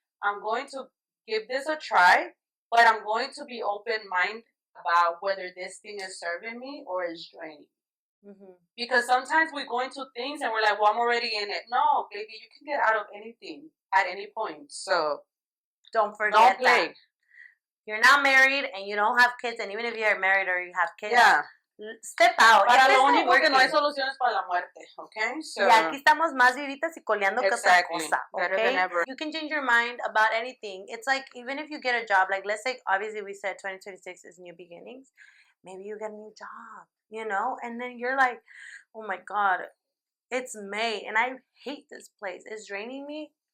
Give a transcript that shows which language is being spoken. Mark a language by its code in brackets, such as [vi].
[en] I'm going to give this a try, but I'm going to be open-minded about whether this thing is serving me or is draining. Mm-hmm. Because sometimes we go into things and we're like, well, I'm already in it. No, baby, you can get out of anything at any point. So don't forget don't play. that. You're not married and you don't have kids, and even if you're married or you have kids, yeah. Step out. [es] Para lo único que no hay soluciones para la muerte, okay? [en] So, [es] y aquí estamos más vivitas y coleando que otra cosa, okay? [en] Better. You can change your mind about anything. It's like, even if you get a job, like let's say, obviously we said 2026 is new beginnings. Maybe you get a new job, you know? And then you're like, oh my God, it's May and I hate this place. It's draining me.